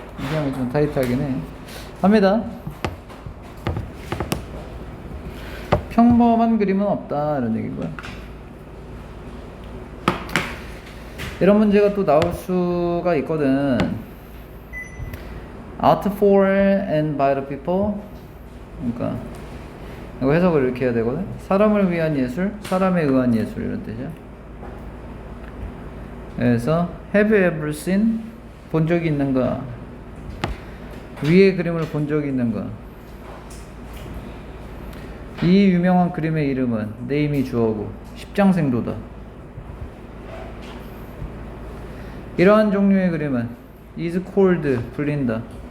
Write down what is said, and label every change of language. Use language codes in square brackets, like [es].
[ko] 시험이 좀 타이트하긴 해. 합니다. 평범한 그림은 없다, 이런 얘기고요. 이런 문제가 또 나올 수가 있거든. [en] Art for and by the people. [ko] 그러니까 이거 해석을 이렇게 해야 되거든. 사람을 위한 예술, 사람에 의한 예술, 이런 뜻이야. 그래서 [en] have you ever seen? [ko] 본 적이 있는가? 위의 그림을 본 적이 있는가? 이 유명한 그림의 이름은 네임이 주어고 십장생도다. 이러한 종류의 그림은 [en] is called [ko] 불린다.